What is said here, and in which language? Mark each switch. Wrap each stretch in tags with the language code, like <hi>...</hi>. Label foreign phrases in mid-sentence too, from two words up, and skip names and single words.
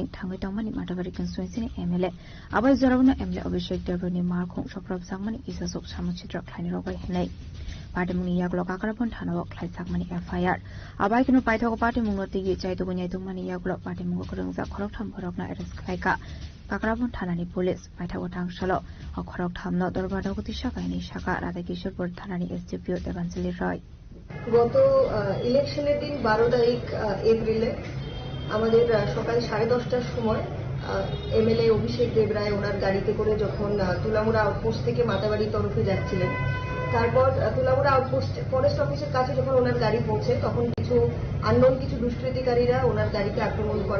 <trp>थाङै दंमानि माटाबारि कन्स्टिट्युएन्सिनि एमएलए आबाय जरावनो एमएलए अभिषेक देब्रयनि मारखं सफ्राब जागमानि इजाजक सामुचित्र खालायनि रगाय होनाय पार्टी मुंनि यागल काकराबन थानाव खालायजागमानि एफआईआर आबाय किनु पाइथागो पार्टी मुनोती जायदुगो न्यायदुगमानि यागल पार्टी मुंगो खरंजा खरगथाम भरगना एरेस्ट खालायका काकराबन थानानि पुलिस पाइथागो थांसाल खरगथामनो दरबार नगति साकायनि साका राधा किशोरपुर थानानि एसडिपिओ देवाঞ্জলি রায়</trp> <bn>গত ইলেকশনের দিন 12 তারিখ এপ্রিলে আমাদের সকাল 10:30টার সময় এমএলএ অভিষেক দেবরায় ওনার গাড়িতে করে যখন তুলামুড়া আউটপোস্ট থেকে মাতাবাড়ি তরফে যাচ্ছিলেন তারপর তুলামুড়া</bn> <en>outpost forest office</en> <bn>কাছে যখন ওনার গাড়ি পৌঁছে তখন কিছু আননোন কিছু দুষ্কৃতিকারীরা ওনার গাড়িতে আক্রমণ করে</bn>